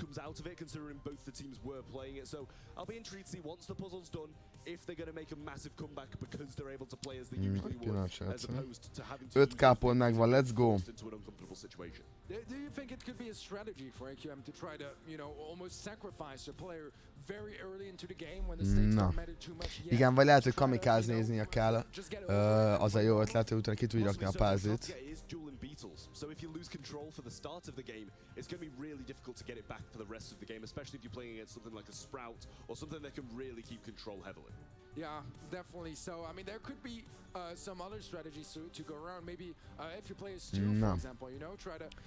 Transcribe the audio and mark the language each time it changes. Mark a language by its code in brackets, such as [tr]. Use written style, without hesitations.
[en] comes out of it, considering both the teams were playing it. So I'll be intrigued to see once the puzzle's done if they're going to make a massive comeback because they're able to play as they usually would, as opposed to having to [hu] 5k pont megvan, [en] let's go. into an uncomfortable situation. Do you think it could be a strategy for AQM to try to, you know, almost sacrifice a player very early into the game when the stakes don't matter too much yet? [hu] Igen, vagy lehet, hogy kamikáznéznie kell. Az a jó ötlet, hogy utána ki tudja rakni a puzzle-t. [en] So if you lose control for the start of the game, it's going to be really difficult to get it back for the rest of the game, especially if you're playing against something like a Sprout or something that can really keep control heavily. Yeah, definitely. So, I mean, there could be some other strategies to go around. Maybe if you play as two, for example, you know, try to...